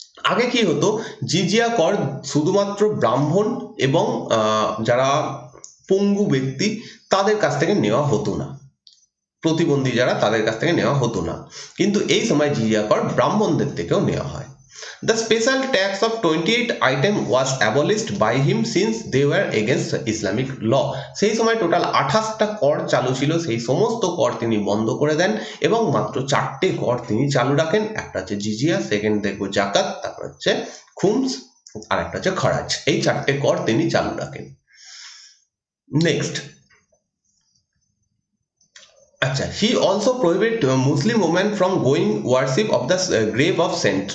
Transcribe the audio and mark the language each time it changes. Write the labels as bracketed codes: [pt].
[bn] আগে কি হতো, জিজিয়া কর শুধুমাত্র ব্রাহ্মণ এবং যারা পঙ্গু ব্যক্তি তাদের কাছ থেকে নেওয়া হতো না, প্রতিবন্ধী যারা তাদের কাছ থেকে নেওয়া হতো না, কিন্তু এই সময় জিজিয়া কর ব্রাহ্মণদের থেকেও নেওয়া হয়। [en] The special tax of 28 item was abolished by him since they were against Islamic law. [bn] সেই সময় টোটাল 28টা কর চালু ছিল, সেই সমস্ত কর তিনি বন্ধ করে দেন, এবং মাত্র 4টে কর তিনি চালু রাখেন। একটা হচ্ছে জিজিয়া, সেকেন্ড দেখবো জাকাত, তারপর হচ্ছে খুমস, আর একটা হচ্ছে খরাজ। এই 4টে কর তিনি চালু রাখেন। [en] Next, আচ্ছা, he also prohibit Muslim women from going worship of the grave of saint.